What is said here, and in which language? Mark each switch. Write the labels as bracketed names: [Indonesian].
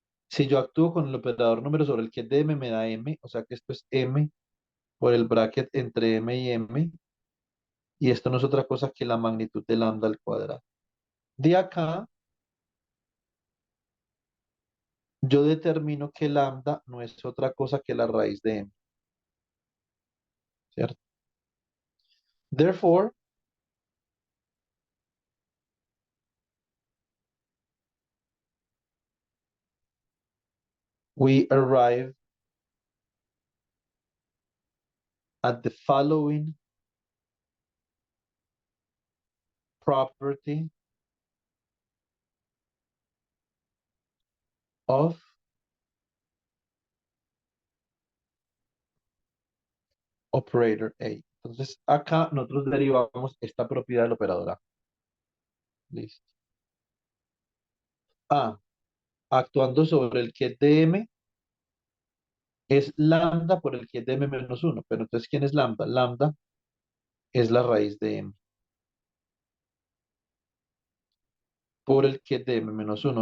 [Spanish] Si yo actúo con el operador número sobre el que es de M, me da M, o sea que esto es M por el bracket entre M y M, y esto no es otra cosa que la magnitud de lambda al cuadrado. De acá, yo determino que lambda no es otra cosa que la raíz de M, ¿cierto? [English] Therefore, we arrive at the following property of operator A. [Spanish] Entonces, acá nosotros derivamos esta propiedad del operador A. Listo. A, actuando sobre el que es de M, es lambda por el que es de M menos uno. Pero entonces, ¿quién es lambda? Lambda es la raíz de M por el que es de M menos uno.